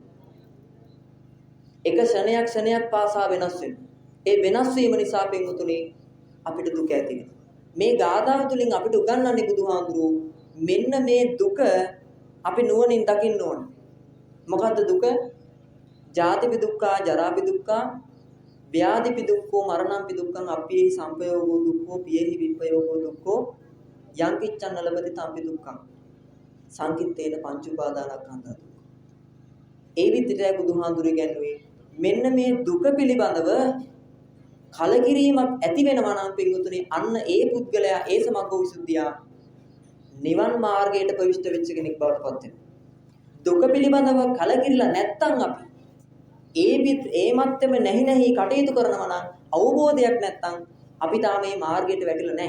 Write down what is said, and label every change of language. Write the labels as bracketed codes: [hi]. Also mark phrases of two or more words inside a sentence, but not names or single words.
[si] එක ක්ෂණයක් පාසා වෙනස් වෙනවා. ඒ වෙනස් වීම නිසා පින්වතුනි අපිට දුක ඇති වෙනවා. මේ ගාථාව තුළින් අපිට උගන්වන්නේ බුදුහාමුදුරුවෝ මෙන්න මේ දුක අපි නුවණින් දකින්න ඕන. මොකද්ද දුක? [pi] ජාතිපි දුක්ඛා, ජරාපි දුක්ඛා, ව්‍යාධිපි දුක්ඛෝ, මරණම්පි දුක්ඛං, අප්පියෙහි සම්පයෝගෝ දුක්ඛෝ, පියෙහි විප්පයෝගෝ දුක්ඛෝ, යං කිච්ඡං නලබති තම්පි දුක්ඛං. සංකිට්ඨේන පංච උපාදානස්කන්ධා. [si] ඒ විදිහටයි බුදුහාඳුරේ කියන්නේ මෙන්න මේ දුක පිළිබඳව කලකිරීමක් ඇති වෙනවා නම් පින්වතුනි අන්න ඒ පුද්ගලයා ඒ සමග්ගෝ විසුද්ධියා නිවන් මාර්ගයට ප්‍රවිෂ්ඨ වෙච්ච කෙනෙක් බවට පත් වෙනවා. දුක පිළිබඳව කලකිරිලා නැත්තම් අපි ඒ මත්තම නැහි කටයුතු කරනවා නම් අවබෝධයක් නැත්තම් අපි තාම මේ මාර්ගයට වැටිලා නැහැ.